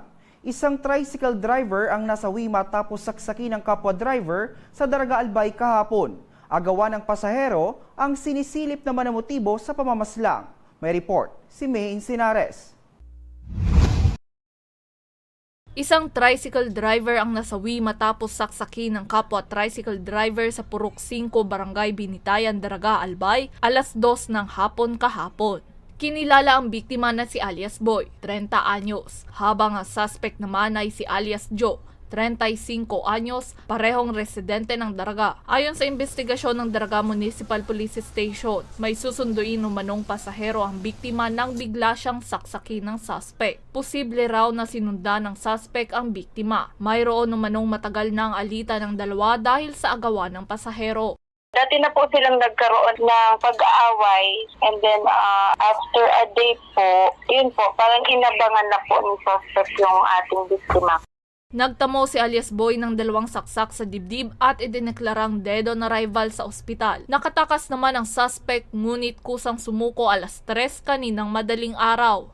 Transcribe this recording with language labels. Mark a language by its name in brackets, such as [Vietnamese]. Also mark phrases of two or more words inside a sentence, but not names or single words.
[Filipino] Isang [English] tricycle driver [Filipino] ang nasawi matapos saksakin ng kapwa driver sa Daraga Albay kahapon. Agawan ng pasahero ang sinisilip na manamotibo sa pamamaslang. May report si May Insinares. Isang [English] tricycle driver [Filipino] ang nasawi matapos saksakin ng kapwa [English] tricycle driver [Filipino] sa Purok 5, Barangay Binitayan, Daraga, Albay, alas 2 ng hapon kahapon. Kinilala ang biktima na si alias Boy, 30 anyos, habang ang suspect naman ay si alias Joe, 35 anyos, parehong residente ng Daraga. Ayon sa investigasyon ng Daraga Municipal Police Station, may susunduin umanong pasahero ang biktima nang bigla siyang saksakin ng suspect. Posible raw na sinundan ng suspect ang biktima. Mayroon umanong matagal na ang alitan ng dalawa dahil sa agawan ng pasahero. Dati na po silang nagkaroon ng pag-aaway [English] and then after a day [Filipino] po, yun po, parang inabangan na po ni suspect yung ating biktima. Nagtamo si alias Boy ng 2 saksak sa dibdib at idineklarang [English] dead on arrival [Filipino] sa ospital. Nakatakas naman ang suspect ngunit kusang sumuko alas 3 kaninang madaling araw.